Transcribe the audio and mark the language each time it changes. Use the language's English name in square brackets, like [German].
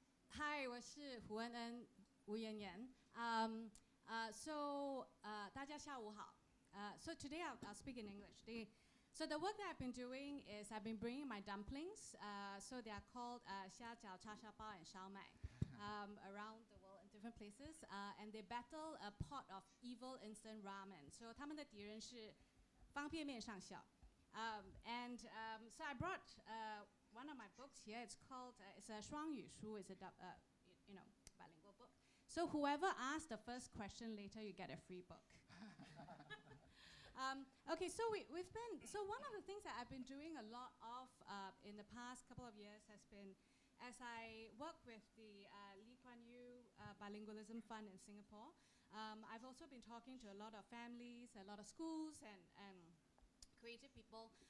[Chinese] Hi, 我是胡恩恩吴妍妍。大家下午好。 [English] So today I'll speak in English. So the work that I've been doing is I've been bringing my dumplings. So they are called 虾饺、叉烧包 and 烧麦 around the world in different places. And they battle a pot of evil instant ramen. [Chinese] So 他们的敌人是方便面上校。 [English] So I brought one of my books here. It's called it's a 双语书. It's a bilingual book. So whoever asks the first question later, you get a free book. Okay, so one of the things that I've been doing a lot of in the past couple of years has been, as I work with the Lee Kuan Yew Bilingualism Fund in Singapore, I've also been talking to a lot of families, a lot of schools, and creative people.